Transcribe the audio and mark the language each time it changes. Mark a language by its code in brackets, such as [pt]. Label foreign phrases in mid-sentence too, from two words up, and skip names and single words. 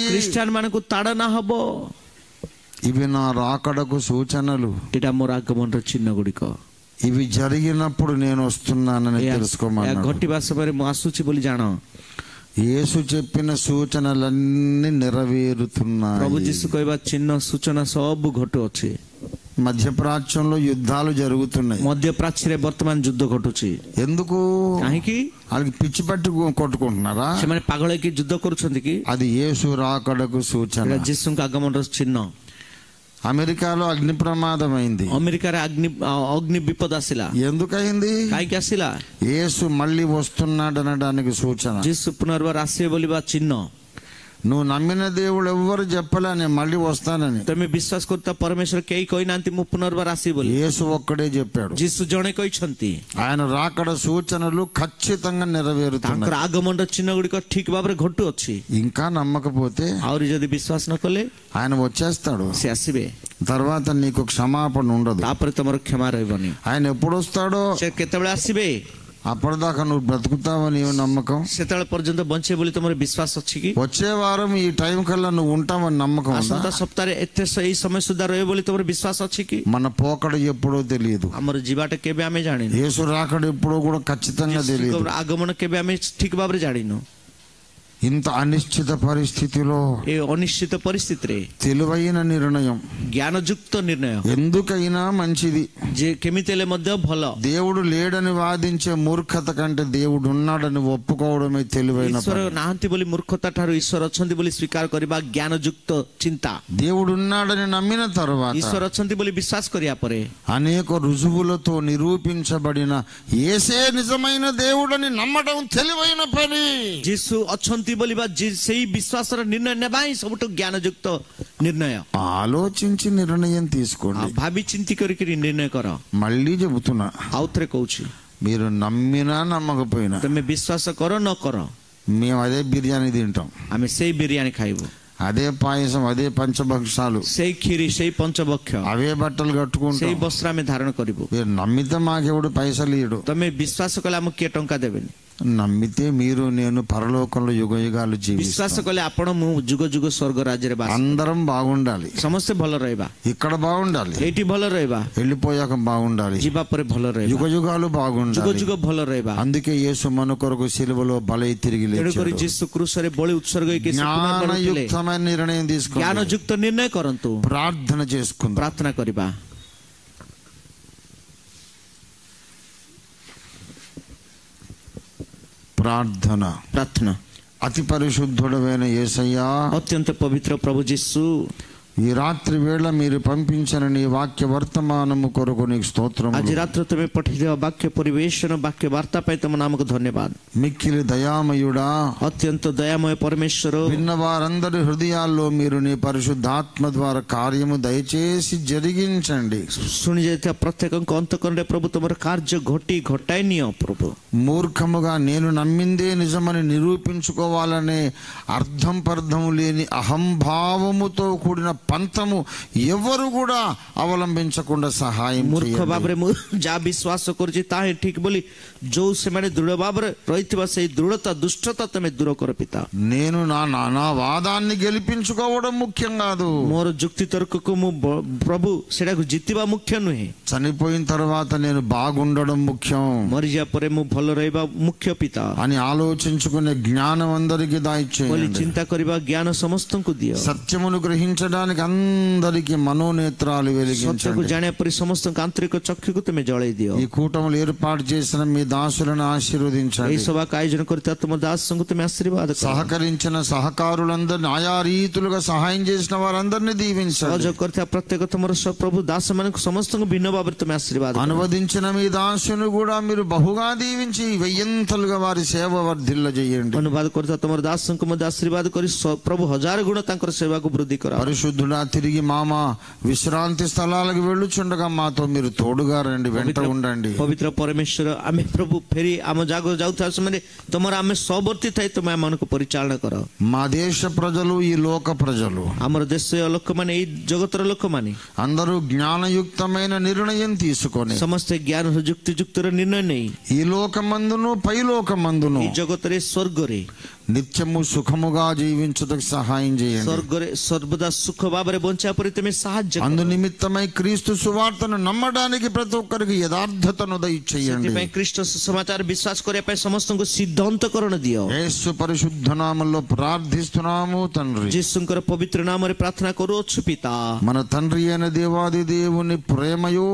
[or] ଖ୍ରୀଷ୍ଟିଆନ ମାନଙ୍କୁ ତାଡ଼ନା ହବ. [te] ఇవి నా రాకడకు సూచనలు. [or] ଏଇଟା ମୋର ଆଗମନର ଚିହ୍ନ ଗୁଡ଼ିକ. [te] ఇవి జరిగినప్పుడు నేను వస్తున్నానని [or] ଏହା [te] తెలుసుకోమన్నాడు. [or] ଘଟିବା ସମୟରେ ମୁଁ ଆସୁଛି ବୋଲି ଜାଣ. [te] యేసు చెప్పిన సూచనలన్నీ [or] ପ୍ରଭୁ [te] నెరవేరుతున్నాయి. [or] ଯୀଶୁ କହିବା ଚିହ୍ନ ସୂଚନା ସବୁ ଘଟୁଅଛି. [te] మధ్యప్రాచ్యంలో యుద్ధాలు జరుగుతున్నాయి. [or] ମଧ୍ୟପ୍ରାଚ୍ୟରେ ବର୍ତ୍ତମାନ ଯୁଦ୍ଧ ଘଟୁଛି. [te] ఎందుకు? [or] କାହିଁକି? [te] వాళ్ళకి పిచ్చి పట్టి కొట్టుకుంటున్నారా? [or] ସେମାନେ ପାଗଳ ହେଇକି ଯୁଦ୍ଧ କରୁଛନ୍ତି କି? [te] అది యేసు రాకడకు సూచన. [or] ଏଇଟା ଯୀଶୁଙ୍କ ଆଗମନର ଚିହ୍ନ. [te] అమెరికాలో అగ్ని ప్రమాదం అయింది. [or] ଆମେରିକାରେ ଅଗ୍ନି ବିପଦ ଆସିଲା. [te] ఎందుకయింది? [or] କାହିଁକି ଆସିଲା? [te] యేసు మళ్ళీ వస్తున్నాడు అనడానికి సూచన. [or] ଯୀଶୁ ପୁନର୍ବାର ଆସିବେ ବୋଲିବା ଚିହ୍ନ. [te] నువ్వు నమ్మిన దేవుడు ఎవ్వరు చెప్పలే నేను మళ్ళీ వస్తానని. [or] ତମେ ବିଶ୍ୱାସ କରୁଥିବା ପରମେଶ୍ୱର କେହି କହିନାହାନ୍ତି ମୁଁ ପୁନର୍ବାର ଆସିବି ବୋଲି. [te] యేసు ఒక్కడే చెప్పాడు. [or] ଯୀଶୁ ଜଣେ କହିଛନ୍ତି. [te] ఆయన రాకడ సూచనలు ఖచ్చితంగా నెరవేరుతున్నాయి. [or] ତାଙ୍କର ଆଗମନର ଚିହ୍ନ ଗୁଡ଼ିକ ଠିକ ଭାବରେ ଘଟୁଅଛି. [te] ఇంకా నమ్మకపోతే [or] ଆହୁରି ଯଦି ବିଶ୍ୱାସ ନ କଲେ [te] ఆయన వచ్చేస్తాడు. [or] ସେ ଆସିବେ. [te] తర్వాత నీకు క్షమాపణ ఉండదు. [or] ତାପରେ ତମର କ୍ଷମା ରହିବନି. [te] ఆయన ఎప్పుడు వస్తాడో [or] ସେ କେତେବେଳେ ଆସିବେ [te] అప్పటిదాకా నువ్వు బ్రతుకుతావని నమ్మకం? [or] ସେତେବେଳେ ପର୍ଯ୍ୟନ୍ତ ବଞ୍ଚିବେ ବୋଲି ତମର ବିଶ୍ୱାସ ଅଛି କି? [te] వచ్చే వారం ఈ టైం కల్లా నువ్వు ఉంటావని నమ్మకం ఉందా? [or] ଆସନ୍ତା ସପ୍ତାହରେ ଏଇ ସମୟ ସୁଦ୍ଧା ରହିବ ବୋଲି ତମର ବିଶ୍ୱାସ ଅଛି କି? [te] మన పోకడ ఎప్పుడో తెలియదు. [or] ଆମର ଯିବାଟା କେବେ ଆମେ ଜାଣିନୁ. [te] యేసు రాకడ ఎప్పుడో కూడా ఖచ్చితంగా తెలియదు. [or] ଆଗମନ କେବେ ଆମେ ଠିକ ଭାବରେ ଜାଣିନୁ. [te] ఇంత అనిశ్చిత పరిస్థితిలో [or] ଏ ଅନିଶ୍ଚିତ ପରିସ୍ଥିତିରେ [te] తెలివైన నిర్ణయం, [or] ଜ୍ଞାନଯୁକ୍ତ ନିର୍ଣ୍ଣୟ, [te] ఎందుకైనా మంచిది. [or] ଯେ କେମିତି ହେଲେ ମଧ୍ୟ ଭଲ. [te] దేవుడు లేడని వాదించే మూర్ఖత కంటే దేవుడు ఉన్నాడని ఒప్పుకోవడమే తెలివైన [or] ଈଶ୍ୱର [te] పని. [or] ନାହାନ୍ତି ବୋଲି ମୂର୍ଖତା ଠାରୁ ଈଶ୍ୱର ଅଛନ୍ତି ବୋଲି ସ୍ୱୀକାର କରିବା ଜ୍ଞାନଯୁକ୍ତ ଚିନ୍ତା. [te] దేవుడు ఉన్నాడని నమ్మిన తర్వాత [or] ଈଶ୍ୱର ଅଛନ୍ତି ବୋଲି ବିଶ୍ୱାସ କରିବା ପରେ [te] అనేక రుజువులతో నిరూపించబడిన యేసే నిజమైన దేవుడని నమ్మడం తెలివైన పని. [or] ଯୀଶୁ ଅଛନ୍ତି ବୋଲି ବା ସେଇ ବିଶ୍ୱାସର ନିର୍ଣ୍ଣୟ ନେବା ହିଁ ସବୁଠୁ ଜ୍ଞାନଯୁକ୍ତ ନିର୍ଣ୍ଣୟ. [te] ఆలోచించి నిర్ణయం తీసుకోండి. [or] ଭାବି ଚିନ୍ତି କରିକି ନିର୍ଣ୍ଣୟ କର. [te] మళ్ళీ చెబుతున్నా, [or] ଆଉ ଥରେ କହୁଛି, [te] మీరు నమ్మినా నమ్మకపోయినా [or] ତମେ ବିଶ୍ୱାସ କର ନ କର, [te] మేము అదే బిర్యానీ తింటాం, [or] ଆମେ ସେଇ ବିରିୟାନୀ ଖାଇବୁ, [te] అదే పాయసం, అదే పంచభక్షాలు, [or] ସେଇ କ୍ଷୀରି, ସେଇ ପଞ୍ଚଭକ୍ଷ, [te] అవే బట్టలు కట్టుకుంటాం. [or] ସେଇ ବସ୍ତ୍ର ଆମେ ଧାରଣ କରିବୁ. [te] మీరు నమ్మితే మాకెవడు పైసలు ఇయ్యడు. [or] ତମେ ବିଶ୍ୱାସ କଲେ ଆମକୁ କିଏ ଟଙ୍କା ଦେବେନି. [te] నమ్మితే మీరు నేను పరలోకంలో యుగ యుగాలు జీవిస్తాం. [or] ବିଶ୍ୱାସ କଲେ ଆପଣ ମୁଁ ଯୁଗ ଯୁଗ ସ୍ୱର୍ଗ ରାଜ୍ୟରେ ବାସ. [te] అందరం బాగుండాలి, [or] ସମସ୍ତେ ଭଲ ରହିବା, [te] ఇక్కడ బాగుండాలి, [or] ଏଇଠି ଭଲ ରହିବା, [te] వెళ్ళిపోయాక బాగుండాలి, [or] ଯିବା ପରେ ଭଲ ରହିବା, [te] యుగ యుగాలు [or] ଯୁଗ [te] బాగుండాలి. [or] ଯୁଗ ଭଲ ରହିବା. [te] అందుకే యేసు మన కొరకు సిలువలో బలై తిరిగి [or] ତେଣୁକରି [te] లేచాడు. [or] ଯୀଶୁ କୃଷରେ ବଳି ଉତ୍ସର୍ଗ ହେଇକି ସେ ପୁନର୍ବାର ଥିଲେ. [te] జ్ఞానయుక్తమైన నిర్ణయం తీసుకోండి. [or] ଜ୍ଞାନଯୁକ୍ତ ନିର୍ଣ୍ଣୟ କରନ୍ତୁ. [te] ప్రార్థన చేసుకుందాం. [or] ପ୍ରାର୍ଥନା କରିବା. [te] ప్రార్థన. [or] ପ୍ରାର୍ଥନା. [te] అతి పరిశుద్ధుడైన యేసయ్యా, [or] ଅତ୍ୟନ୍ତ ପବିତ୍ର ପ୍ରଭୁ ଯୀଶୁ, [te] ఈ రాత్రి వేళ మీరు పంపించిన నీ వాక్య వర్తమానము కొరకు నీకు స్తోత్రం. [or] ଆଜି ରାତ୍ର ତୁମେ ପଠେଇଦେବା ବାକ୍ୟ ପରିବେଷଣ, ବାକ୍ୟ ବାର୍ତ୍ତା ପାଇଁ ତମ ନାମକୁ ଧନ୍ୟବାଦ. [te] మిక్కిలి దయామయుడా, [or] ଅତ୍ୟନ୍ତ ଦୟାମୟ ପରମେଶ୍ୱର, [te] విన్న వారందరి హృదయాల్లో మీరు నీ పరిశుద్ధాత్మ ద్వారా కార్యము దయచేసి జరిగించండి. [or] ଶୁଣି ଯାଇଥିବା ପ୍ରତ୍ୟେକଙ୍କ ଅନ୍ତଃକରଣରେ ପ୍ରଭୁ ତୁମର କାର୍ଯ୍ୟ ଘଟାଇ ନିଅ ପ୍ରଭୁ. [te] మూర్ఖముగా నేను నమ్మిందే నిజమని నిరూపించుకోవాలనే అర్థం పర్థము లేని అహంభావముతో కూడిన పంతము ఎవరు కూడా అవలంబించకుండా సహాయం [or] ମୂର୍ଖ [te] చేయండి. [or] ଭାବରେ ମୁଁ ଯାହା ବିଶ୍ୱାସ କରୁଛି ତାହା ହିଁ ଠିକ ବୋଲି ଯୋଉ ସେମାନେ ଦୃଢ ଭାବରେ ରହିଥିବା ସେଇ ଦୃଢତା ଦୁଷ୍ଟତା ତମେ ଦୂର କର ପିତା. [te] నేను నా వాదాన్ని గెలిపించుకోవడం ముఖ్యం కాదు. [or] ମୋର ଯୁକ୍ତି ତର୍କକୁ ମୁଁ ପ୍ରଭୁ ସେଟାକୁ ଜିତିବା ମୁଖ୍ୟ ନୁହେଁ. [te] చనిపోయిన తర్వాత నేను బాగుండడం ముఖ్యం [or] ମରିଯିବା ପରେ ମୁଁ ଭଲ ରହିବା ମୁଖ୍ୟ ପିତା [te] అని ఆలోచించుకునే జ్ఞానం అందరికీ [or] ବୋଲି [te] దయచేయండి. [or] ଚିନ୍ତା କରିବା ଜ୍ଞାନ ସମସ୍ତଙ୍କୁ ଦିଅ. [te] సత్యమును గ్రహించడానికి అందరికీ మనోనేత్రాలు [or] ସତ୍ୟକୁ [te] వెలిగించండి. [or] ଜାଣିବା ପରେ ସମସ୍ତଙ୍କ ଆନ୍ତରିକ ଚକ୍ଷୁକୁ ତୁମେ ଜଳେଇ ଦିଅ. [te] ఈ కూటములు ఏర్పాటు చేసిన మీ దాసులను [or] ଏହି [te] ఆశీర్వదించండి. [or] ସଭାକୁ ଆୟୋଜନ କରିଥିବା ତୁମ ଦାସଙ୍କୁ ତୁମେ ଆଶୀର୍ବାଦ କର. [te] సహకరించిన సహకారులందరినీ ఆయా రీతులుగా సహాయం చేసిన వారందరినీ దీవించండి. [or] ସହଯୋଗ କରିଥିବା ପ୍ରତ୍ୟେକ ତୁମର ପ୍ରଭୁ ଦାସମାନଙ୍କୁ ସମସ୍ତଙ୍କୁ ଭିନ୍ନ ଭାବରେ ତୁମେ ଆଶୀର୍ବାଦ କର. [te] అనువదించిన మీ దాసును కూడా మీరు బహుగా దీవించి వెయ్యంతలుగా వారి సేవ వర్ధిల్ల చేయండి. [or] ଅନୁବାଦ କରୁଥିବା ତୁମର ଦାସଙ୍କୁ ମଧ୍ୟ ଆଶୀର୍ବାଦ କରି ପ୍ରଭୁ ହଜାର ଗୁଣ ତାଙ୍କର ସେବାକୁ ବୃଦ୍ଧି କର. [te] పరిశుద్ధుడా, తిరిగి మామ విశ్రాంతి స్థలాలకు వెళ్ళుచుండగా మాతో మీరు తోడుగా రండి, వెంట ఉండండి. [or] ପବିତ୍ର ପରମେଶ୍ୱର, ଆମେ ପ୍ରଭୁ ଫେରି ଆମ ଜାଗାକୁ ଯାଉଥିବା ସମୟରେ ତୁମର ଆମେ ସହବର୍ତ୍ତୀ ଥାଇ ତୁମେ ଆମମାନଙ୍କୁ ପରିଚାଳନା କର. [te] మా దేశ ప్రజలు, ఈ లోక ప్రజలు [or] ଆମର దేଶୀୟ ଲୋକମାନେ, ଏଇ ଜଗତର ଲୋକମାନେ [te] అందరూ జ్ఞానయుక్తమైన నిర్ణయం తీసుకొని [or] ସମସ୍ତେ ଜ୍ଞାନ ଯୁକ୍ତିଯୁକ୍ତର ନିର୍ଣ୍ଣୟ ନେଇ [te] ఈ లోకమందును పైలోకమందును [or] ଏଇ ଜଗତରେ ସ୍ୱର୍ଗରେ [te] నిత్యము సుఖముగా జీవించుటకు సహాయం చేయండి. [or] ସ୍ୱର୍ଗରେ ସର୍ବଦା ସୁଖ ଭାବରେ ବଞ୍ଚିବା ପରେ ତୁମେ ସାହାଯ୍ୟ କର. [te] అందు నిమిత్తమై క్రీస్తు సువార్తను నమ్మడానికి ప్రతి ఒక్కరికి యథార్థతను దయచేయండి. [or] ସେଥିପାଇଁ ଖ୍ରୀଷ୍ଟ ସୁସମାଚାର ବିଶ୍ୱାସ କରିବା ପାଇଁ ସମସ୍ତଙ୍କୁ ସିଦ୍ଧ ଅନ୍ତଃକରଣ ଦିଅ. [te] యేసు పరిశుద్ధ నామములో ప్రార్థిస్తున్నాము తండ్రి. [or] ଯୀଶୁଙ୍କର ପବିତ୍ର ନାମରେ ପ୍ରାର୍ଥନା କରୁଅଛୁ ପିତା. [te] మన తండ్రి అయిన దేవాది దేవుని ప్రేమయు,